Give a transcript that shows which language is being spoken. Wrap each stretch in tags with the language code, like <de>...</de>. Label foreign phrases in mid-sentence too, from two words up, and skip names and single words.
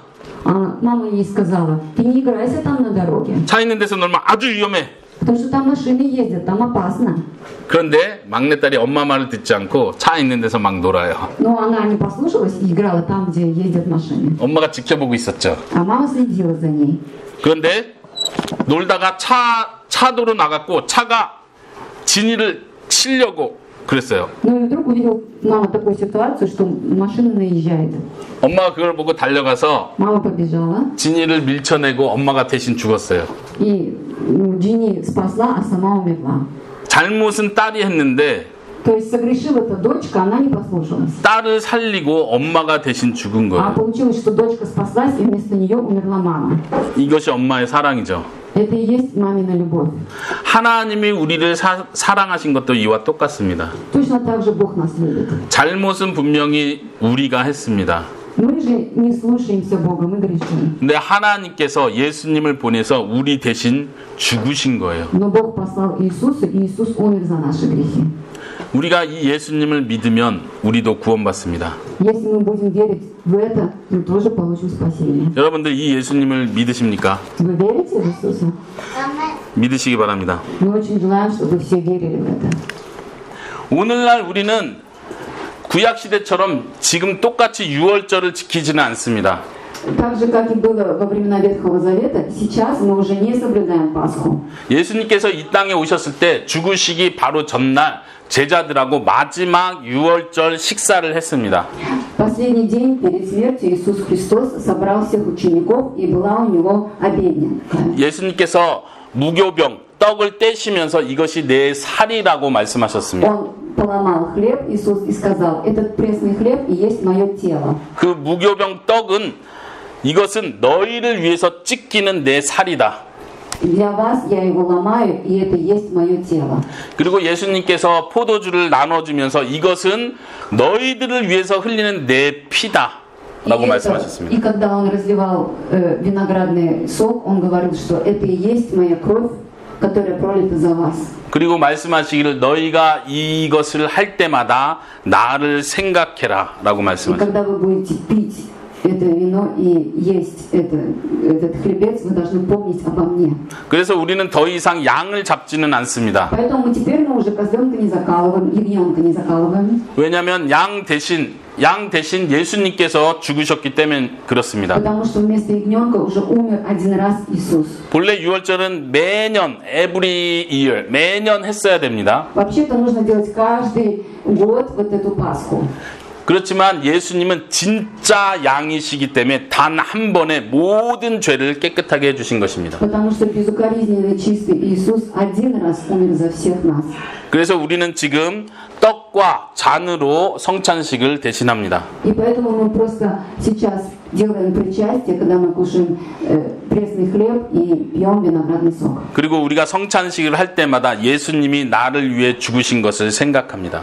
<ru>мама ей сказала, ты не играйся там на дороге,</ru> <ko>차 있는 데서 놀면 아주 위험해.</ko> <ru>потому что там машины ездят, там опасно.</ru> <ko>그런데 막내딸이 엄마 말을 듣지 않고 차 있는 데서 막 놀아요.</ko> <ru>Но она не послушалась и играла там, где ездят машины.</ru> <ko>엄마가 지켜보고 있었죠.</ko> <ru>А мама следила за ней.</ru> <ko>그런데 놀다가 차도로 나갔고 차가 진이를 치려고 그랬어요.</ko> <ru>Ну и вдруг увидел мама такую ситуацию, что машина наезжает.</ru> <ko>엄마가 그걸 보고 달려가서</ko> <ru>Мама побежала,</ru> <ko>진이를 밀쳐내고 엄마가 대신 죽었어요.</ko> <ru>и Джинни спасла, а сама умерла.</ru> <ko>잘못은 딸이 했는데</ko> <ru>То есть согрешила-то дочка, она не послушалась.</ru> <ko>딸을 살리고 엄마가 대신 죽은</ko> <ru>А</ru> <ko>거예요.</ko> <ru>получилось, что дочка спаслась, и вместо нее умерла мама.</ru> <ko>이것이 엄마의 사랑이죠.</ko> <ru>Это и есть мамина любовь.</ru> <ko>하나님이 우리를 사랑하신 것도 이와 똑같습니다.</ko> <ru>Точно так же Бог нас любит.</ru> <ko>잘못은 분명히 우리가 했습니다.</ko> <ru>Мы же не слушаемся Бога, мы грешим.</ru> <ko>근데 하나님께서 예수님을 보내서 우리 대신 죽으신 거예요.</ko> <ru>Но Бог послал Иисуса, и Иисус умер за наши грехи.</ru> <ko>우리가 이 예수님을 믿으면 우리도 구원받습니다.</ko> <ru>Если мы будем верить в это, мы тоже получим спасение.</ru> <ko>여러분들 이 예수님을 믿으십니까?</ko> <ru>Вы верите в Иисуса?</ru> <ko>믿으시기 바랍니다.</ko> <ru>Мы очень желаем, чтобы все верили в это.</ru> <ko>오늘날 우리는 구약시대처럼 지금 똑같이 유월절을 지키지는 않습니다.</ko> <ru>Так же, как и было во времена Ветхого Завета, сейчас мы уже не соблюдаем Пасху.</ru> <ko>예수님께서 이 땅에 오셨을 때 죽으시기 바로 전날 제자들하고 마지막 유월절 식사를 했습니다.</ko> <ru>Последний день перед смертью Иисус Христос собрал всех учеников, и была у него обедня.</ru> <ko>예수님께서 무교병 떡을 떼시면서 이것이 내 살이라고 말씀하셨습니다.</ko> <ru>Он поломал хлеб, Иисус, и сказал, этот пресный хлеб и есть мое тело.</ru> <ko>그 무교병 떡은 이것은 너희를 위해서 찢기는 내 살이다.</ko> <ru>Для вас я его ломаю, и это есть мое тело.</ru> <ko>그리고 예수님께서 포도주를 나눠주면서 이것은 너희들을 위해서 흘리는 내 피다 라고 말씀하셨습니다.</ko> <ru>И когда он разливал виноградный сок, он говорил, что это и есть моя кровь, которая пролита за вас.</ru> <ko>그리고 말씀하시기를 너희가 이것을 할 때마다 나를 생각해라 라고</ko> <ru>И</ru> <ko>말씀하셨습니다.</ko> <ru>когда вы будете пить это вино и есть этот хлебец, вы должны помнить обо мне.</ru> <ko>그래서 우리는 더 이상 양을 잡지는 않습니다.</ko> <ru>Поэтому теперь мы уже козленка не закалываем, ягненка не закалываем.</ru> <ko>왜냐하면 양 대신 예수님께서 죽으셨기 때문에 그렇습니다.</ko> <ru>Потому что вместо ягненка уже умер один раз Иисус.</ru> <ko>본래 유월절은 매년</ko> <en>every year</en> <ko>매년 했어야 됩니다.</ko> <ru>Вообще-то нужно делать каждый год вот эту Пасху.</ru> <ko>그렇지만 예수님은 진짜 양이시기 때문에 단 한 번에 모든 죄를 깨끗하게 해주신 것입니다.</ko> <ru>Потому что безукоризненный чистый Иисус один раз умер за всех нас.</ru> <ko>그래서 우리는 지금 떡과 잔으로 성찬식을 대신합니다.</ko> <ru>И поэтому мы просто сейчас делаем причастие, когда мы кушаем пресный хлеб и пьем виноградный сок.</ru> <ko>그리고 우리가 성찬식을 할 때마다 예수님이 나를 위해 죽으신 것을 생각합니다.</ko>